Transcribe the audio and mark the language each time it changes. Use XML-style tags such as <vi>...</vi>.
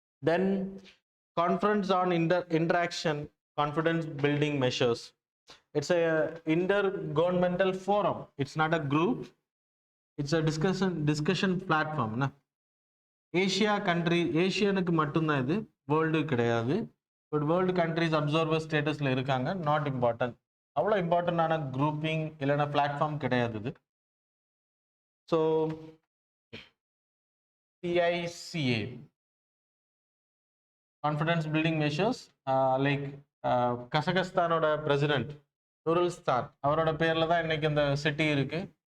<en>Then conference on interaction confidence building measures. It's a intergovernmental forum. It's not a group. It's a discussion platform.</en> <ta>ஏஷியனுக்கு மட்டும்தான் இது, world கிடையாது. But world countries observer ஸ்டேட்டஸில் இருக்காங்க.</ta> <en>not important,</en> <ta>அவ்வளோ இம்பார்ட்டண்டான grouping இல்லைன்னா platform கிடையாது இது. So CICA confidence building measures like கசகஸ்தானோட president நூருல்ஸ்தான், அவரோட பேர்ல தான் இன்னைக்கு இந்த சிட்டி இருக்கு.</ta>